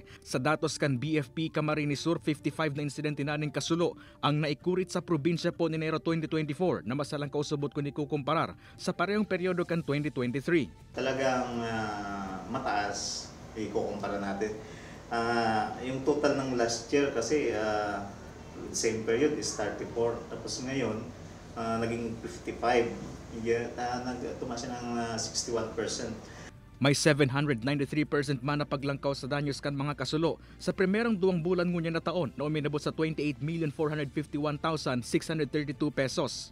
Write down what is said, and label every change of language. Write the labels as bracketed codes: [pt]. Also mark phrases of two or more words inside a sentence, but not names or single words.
[bik] Sa datos kan BFP Camarines Sur, 55 na insidente naning kasulo ang naikurit sa probinsya po ni Enero 2024 na masalang kausubot kung ikukumparar sa parehong peryodo kan 2023. [tl] Talagang mataas, ikukumpara natin. Yung total ng [en] last year [tl] kasi [en] same period [tl] is 34, tapos ngayon naging 55, tumaas ng 61%. [bik] May 793% man na paglangkaw sa danyos kan mga kasulo sa primerong duwang bulan ngunya na taon na uminabot sa 28,451,632 pesos.